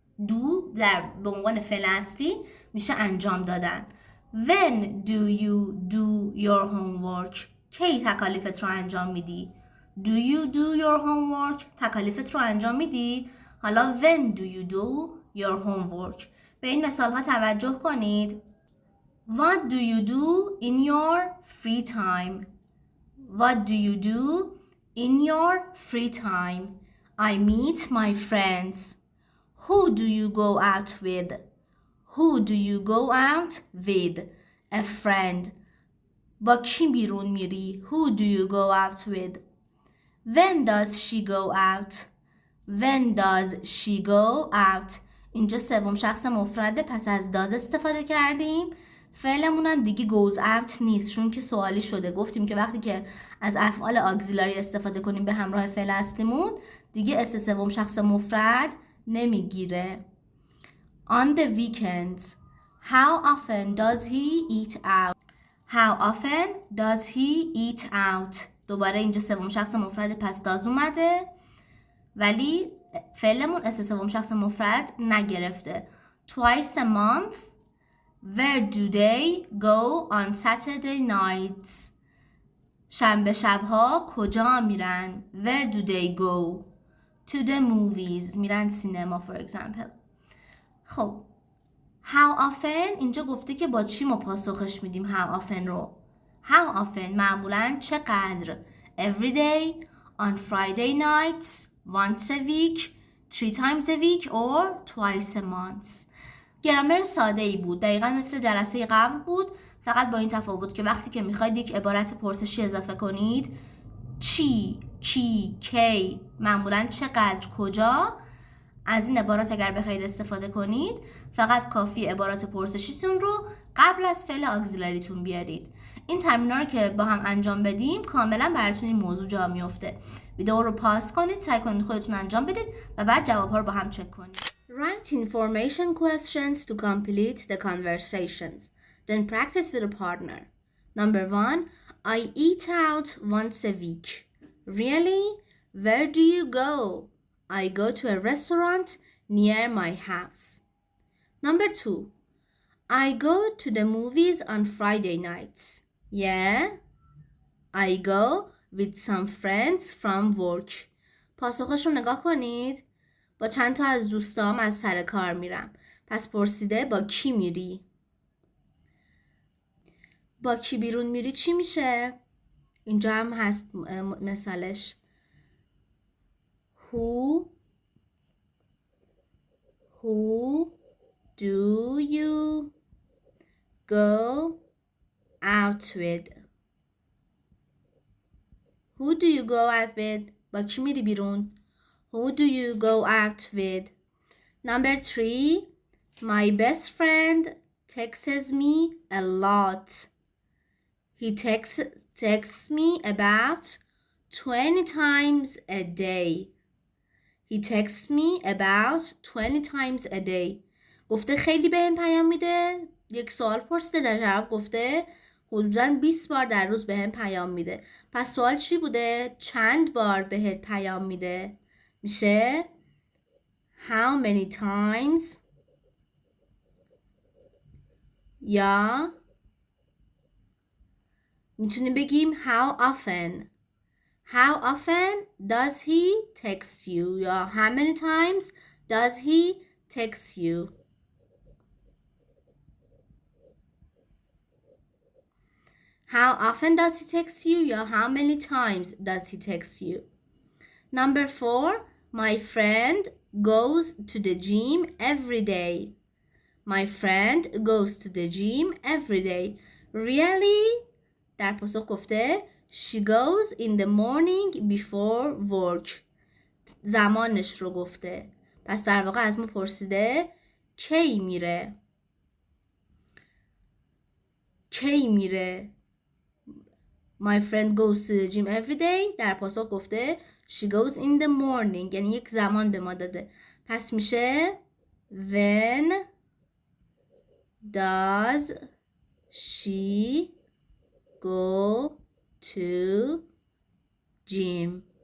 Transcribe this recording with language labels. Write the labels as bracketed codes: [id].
[fa] دو به عنوان فعل اصلی میشه انجام دادن. [en] When do you do your homework؟ [fa] کی تکالیفت رو انجام میدی؟ [en] Do you do your homework؟ [fa] تکالیفت رو انجام میدی؟ حالا [en] when do you do your homework؟ [fa] به این مثال ها توجه کنید. [en] What do you do in your free time؟ What do you do in your free time? I meet my friends. Who do you go out with? Who do you go out with? A friend. [fa] با کی بیرون میری؟ [en] Who do you go out with? When does she go out? When does she go out? [fa] اینجا سوم شخص مفرده، پس از does استفاده کردیم. فعلمون هم دیگه goes out نیست چون که سوالی شده. گفتیم که وقتی که از افعال آگزیلاری استفاده کنیم به همراه فعل اصلیمون دیگه اس سوم شخص مفرد نمیگیره. [en] On the weekends, how often does he eat out? How often does he eat out? [fa] دوباره اینجا سوم شخص مفرد، پس does اومده ولی فعلمون اس سوم شخص مفرد نگرفته. [en] Twice a month. Where do they go on Saturday nights? [fa] شنبه شبها کجا میرن؟ [en] Where do they go? To the movies. [fa] میرن سینما [en] for example. [fa] خب how often اینجا گفته که با چی ما پاسخش میدیم how often رو. [en] How often [fa] معمولاً چقدر؟ [en] Every day, on Friday nights, once a week, 3 times a week or twice a month. [fa] گرامر ساده ای بود، دقیقا مثل جلسه قبل بود، فقط با این تفاوت که وقتی که میخواید یک عبارت پرسشی اضافه کنید چی، کی، کی، معمولاً چقدر، کجا، از این عبارات اگر بخواید استفاده کنید فقط کافی عبارات پرسشیتون رو قبل از فعل آگزیلاریتون بیارید. این تمرین‌ها رو که با هم انجام بدیم کاملا براتون این موضوع جا میفته. ویدیو رو پاس کنید، سعی کنید خودتون انجام بدید و بعد جواب‌ها رو با هم چک کنید. [en] Write information questions to complete the conversations. Then practice with a partner. Number 1. I eat out once a week. Really? Where do you go? I go to a restaurant near my house. Number 2. I go to the movies on Friday nights. Yeah. I go with some friends from work. [fa] پاسخش رو نگاه کنید. با چند تا از دوستام از سر کار میرم. پس پرسیده با کی میری؟ با کی بیرون میری چی میشه؟ اینجا هم هست مثالش. [en] Who do you go out with? Who do you go out with? [fa] با کی میری بیرون؟ [en] Who do you go out with? Number 3. My best friend texts me a lot. He texts me about 20 times a day. He texts me about 20 times a day. [fa] گفته خیلی بهم پیام میده. یک سوال پرسیده، در جواب گفته حدوداً 20 بار در روز بهم پیام میده. پس سوال چی بوده؟ چند بار بهت پیام میده؟ میشه how many times یا میتونیم بگیم how often. [en] How often does he text you? یا how many times does he text you? How often does he text you? یا how many times does he text you? Number 4. My friend goes to the gym every day. My friend goes to the gym every day. Really? [fa] در پاسخ گفته [en] She goes in the morning before work. [fa] زمانش رو گفته. پس در واقع از ما پرسیده کی میره؟ کی میره؟ [en] My friend goes to the gym every day. [fa] در پاسخ گفته [en] She goes in the morning. [fa] یعنی یک زمان به ما داده. پس میشه [en] When does she go to gym?